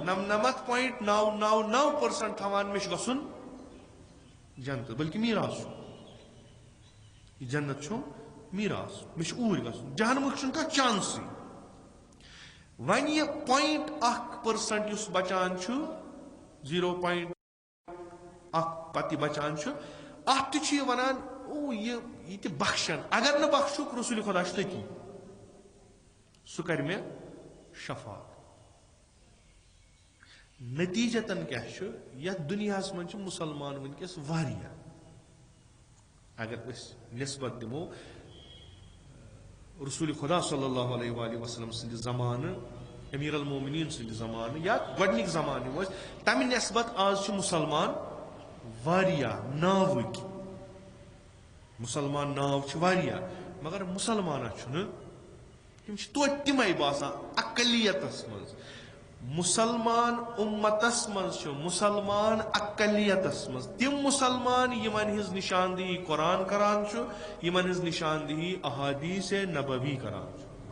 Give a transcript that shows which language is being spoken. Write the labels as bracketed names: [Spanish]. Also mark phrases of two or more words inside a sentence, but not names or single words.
[Kashmiri] 99.999% تھاوان مےٚ چھُ گژھُن جنت بلکہ میراث چھُ یہ جنت چھُ میراث مےٚ چھُ اوٗرۍ گژھُن جہنمُک چھُنہٕ کانٛہہ چانسٕے وۄنۍ یہِ 0.1% یُس بچان چھُ 0.1 پتہٕ یہِ بچان چھُ اتھ تہِ چھُ یہِ ونان او یہِ تہِ بخشن اگر نہٕ بخشُک رسول خۄدا چھُ تٔتی سُہ کرِ مےٚ شفاعت نتیجتن کیا چھُ یتھ دُنیاہس منٛز چھِ مُسلمان ونکیٚس واریاہ اگر أسۍ نسبت دِمو رسول خدا [Arabic] صلی اللہ علیہ وآلہ وسلم [Kashmiri] سٕنٛدِ زمانہٕ امیر المومنین سٕنٛدِ زمانہٕ یا گۄڈنِکۍ زمانہٕ یِم ٲسۍ تمہِ نسبت آز چھِ مُسلمان واریاہ ناوٕکۍ مُسلمان ناو چھِ واریاہ مگر مُسلمانہ چھُنہٕ تِم چھِ توتہِ تِمے باسان اقلیتس منٛز مسلمان امتس منٛز چھُ مسلمان اقلیتس منٛز تِم مسلمان یِمن ہٕنٛز نشاندہی قرآن کران چھُ یِمن ہٕنٛز نشاندہی احادیث نبوی کران چھُ